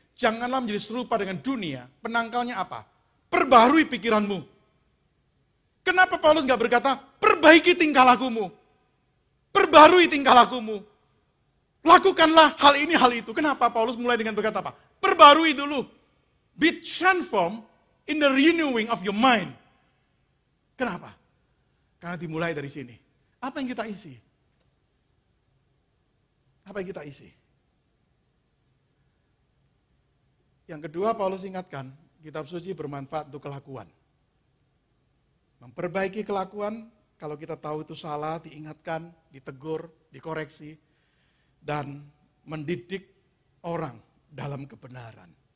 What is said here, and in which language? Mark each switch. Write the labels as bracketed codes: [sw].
[id] Janganlah menjadi serupa dengan dunia, penangkalnya apa? Perbarui pikiranmu. Kenapa Paulus nggak berkata, perbaiki tingkah lakumu. Perbarui tingkah lakumu. Lakukanlah hal ini, hal itu. Kenapa Paulus mulai dengan berkata apa? Perbarui dulu. [en] Be transformed in the renewing of your mind. [id] Kenapa? Karena dimulai dari sini. Apa yang kita isi? Apa yang kita isi? Yang kedua, Paulus ingatkan, kitab suci bermanfaat untuk kelakuan. Memperbaiki kelakuan, kalau kita tahu itu salah, diingatkan, ditegur, dikoreksi, dan mendidik orang dalam kebenaran.